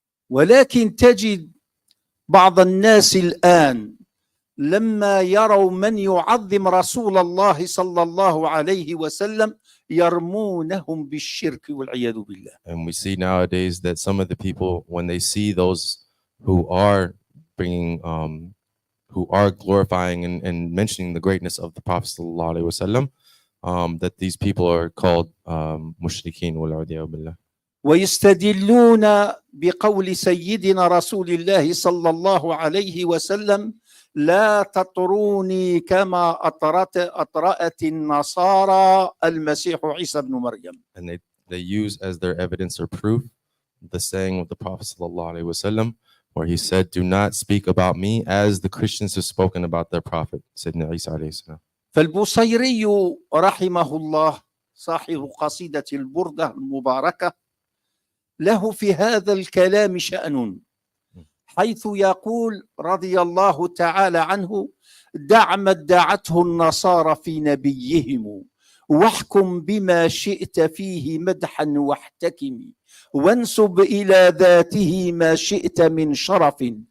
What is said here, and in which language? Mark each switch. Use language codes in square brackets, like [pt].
[ar] ولكن تجد بعض الناس الآن لما يروا من يعظم رسول الله صلى الله عليه وسلم يرمونهم بالشرك والعياذ بالله. [en] And we see nowadays that some of the people, when they see those who are bringing, who are glorifying and mentioning the greatness of the Prophet sallallahu alaihi wasallam, that these people are called mushrikeen [ar] wal-'iyadhu billah. ويستدلون بقول سيدنا رسول الله صلى الله عليه وسلم لا تطروني كما أطرأت النصارى المسيح عيسى بن مريم. [en] And they use as their evidence or proof the saying of the Prophet sallallahu alaihi wasallam, where he said, "Do not speak about me as the Christians have spoken about their prophet, Sayyidina Isa alayhi salam." [ar] فالبوصيري رحمه الله صاحب قصيدة البردة المباركة له في هذا الكلام شأن، حيث يقول رضي الله تعالى عنه: دع ما ادعته النصارى في نبيهم واحكم بما شئت فيه مدحا واحتكم، وانسب إلى ذاته ما شئت من شرف،